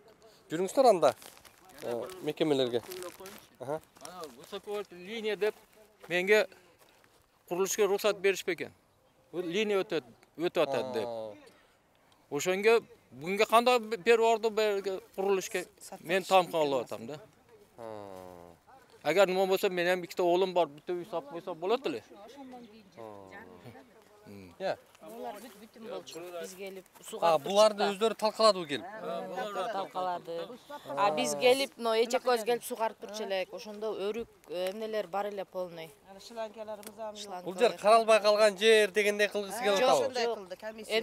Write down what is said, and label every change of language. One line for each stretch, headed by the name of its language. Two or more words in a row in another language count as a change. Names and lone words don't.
Kyrgyz: Жүрүңүздөр анда мекемелерге.
Russian: Высоковольтный линия
Kyrgyz: деп менге курулушка рухсат беришпеген. Линия өтүп атат деп. Ошонго бүгүнкү кандай берип орду курулушка мен тамкалып атам да.
Uzbek: Agar nima bo'lsa, men ham ikkita o'g'lim bor, bitta uy sotib qo'ysa bo'ladi-ku. Ya.
Kyrgyz: Ular бүтүн болчу. Биз келип суга. Буларды өздөрү талкаладыбы келип? Талкалады. Биз келип, эче көз келип сугарып турчу элек. Ошондо өрүк эмнелер бар эле полный. Шланкаларыбыз Бул жер каралбай калган жер дегендей кылгысы келип атабы? Ошондой кылды, комиссия.